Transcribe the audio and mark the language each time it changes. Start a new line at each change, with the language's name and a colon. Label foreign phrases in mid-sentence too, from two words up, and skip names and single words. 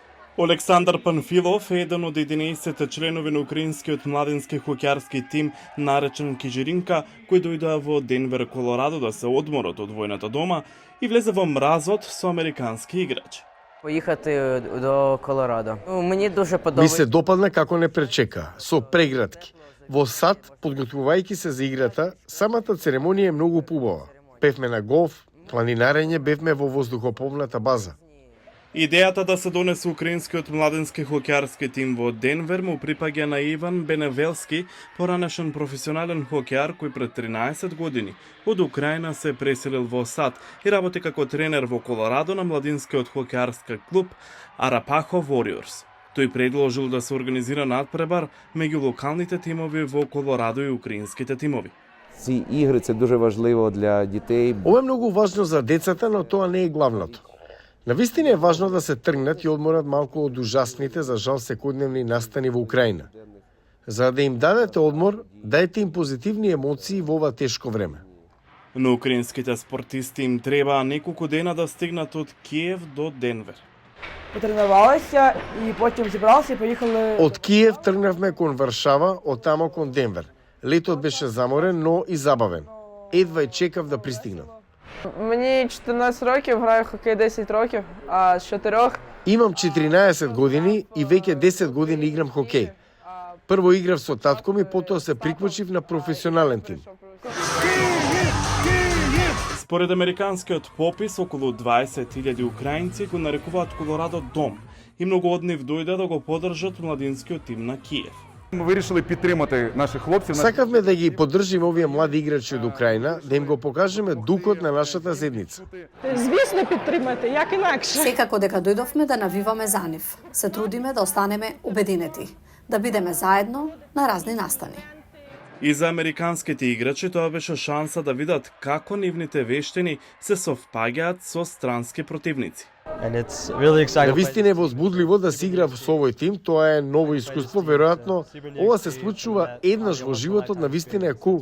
Macedonian: Олександар Панфилов е еден од 11 членови на украинскиот младински хокеарски тим наречен Кижиринка, кои дојдоа во Денвер, Колорадо да се одморат од војната дома и влезе во мразот со американски играчи.
Ukrainian: Поїхати до Колорадо. Мені дуже
Macedonian: Ми
Ukrainian: подобається.
Macedonian: се допадна како не пречека, со прегратки. Во сад, подготвувајќи се за играта, самата церемонија е многу побава. Певме на голф, планинарење, бевме во воздухопловната база. Идејата да се донесе украинскиот младински хокеарски тим во Денвер му припаѓа на Иван Беневелски, поранешен професионален хокеар кој пред 13 години од Украина се преселил во САД и работи како тренер во Колорадо на младинскиот хокеарски клуб Арапахо Warriors. Тој предложил да се организира надпребар меѓу локалните тимови во Колорадо и украинските тимови.
Ukrainian: Ці ігри це дуже важливо для дітей.
Macedonian: Ова е многу важно за децата, но тоа не е главното. Навистина е важно да се тргнат и одморат малку од ужасните, за жал, секојдневни настани во Украина. За да им дадете одмор, дајте им позитивни емоции во ова тешко време. На украинските спортисти им требаа неколку дена да стигнат од Киев до Денвер.
Ukrainian: Потренувалися і потім зібралися і поїхали.
Macedonian: Од Киев тргнавме кон Варшава, од тамо кон Денвер. Летот беше заморен, но и забавен. Едва чекав да пристигнам.
Ukrainian: Мені 14 років, граю в хокей 10 років, а з 4
Macedonian: Имам 14 години и веќе 10 години играм хокеј. Прво играв со татко ми, потоа се приклучив на професионален тим. Според американскиот попис, околу 20.000 украинци го нарекуваат Колорадо дом и многу од нив дојде да го поддржат младинскиот тим на Киев.
Ukrainian: Ми вирішили підтримати наших хлопців.
Macedonian: Сакавме да ги поддржиме овие млади играчи од Украина, да им го покажеме духот на нашата заедница.
Ukrainian: звісно підтримати, як інакше.
Macedonian: Секако дека дојдовме да навиваме за нив. Се трудиме да останеме обединети, да бидеме заедно на разни настани. И за американските играчи тоа беше шанса да видат како нивните вештини се совпаѓаат со странски противници. Навистина е возбудливо да се игра со овој тим, тоа е ново искуство, веројатно ова се случува еднаш во животот, навистина е кул.